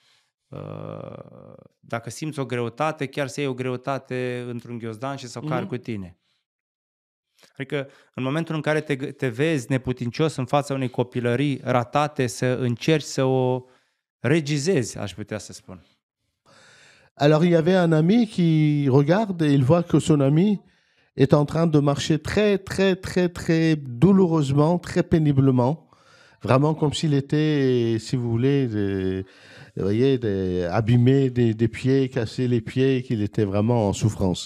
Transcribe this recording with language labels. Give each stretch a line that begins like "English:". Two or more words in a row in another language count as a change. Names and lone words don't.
Romanian: Dacă simți o greutate, chiar să iei o greutate într-un ghiozdan și să o cari cu tine. Adică în momentul în care te vezi neputincios în fața unei copilării ratate, să încerci să o regizezi, aș putea să spun.
French: Alors, il y avait un ami qui regarde et il voit que son ami est en train de marcher très, très, très, très douloureusement, très péniblement, vraiment comme s'il était, si vous voulez, vous voyez, abîmé des pieds, cassé les pieds, qu'il était vraiment en souffrance.